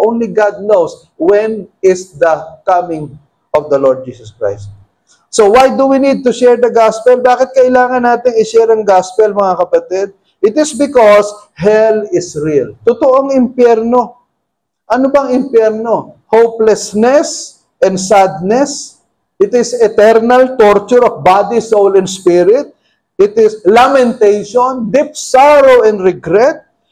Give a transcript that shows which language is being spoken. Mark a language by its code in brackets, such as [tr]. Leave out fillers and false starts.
[en] Only God knows when is the coming of the Lord Jesus Christ. So why do we need to share the gospel? [tl] Bakit kailangan natin i-share ang gospel, mga kapatid? [en] It is because hell is real. [tl] Totoong impyerno. Ano bang impyerno? [en] Hopelessness and sadness. It is eternal torture of body, soul, and spirit. It is lamentation, deep sorrow, and regret.